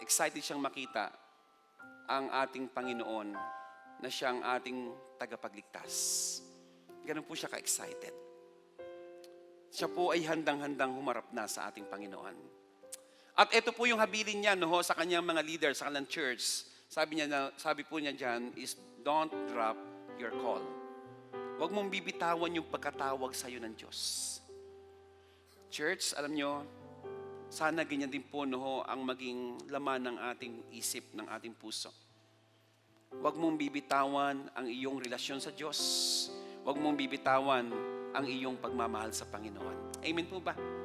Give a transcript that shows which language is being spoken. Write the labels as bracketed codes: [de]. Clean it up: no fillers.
[tl] Excited siyang makita ang ating Panginoon na siyang ating tagapagligtas. Ganun po siya ka-excited. Siya po ay handang-handang humarap na sa ating Panginoon. At ito po yung habilin niya sa kanyang mga leaders, sa kanyang church. Sabi po niya dyan [en] is, don't drop your call. [tl] Huwag mong bibitawan yung pagkatawag sa iyo ng Diyos. Church, alam nyo, sana ganyan din po ang maging laman ng ating isip, ng ating puso. Huwag mong bibitawan ang iyong relasyon sa Diyos. Huwag mong bibitawan ang iyong pagmamahal sa Panginoon. Amen po ba?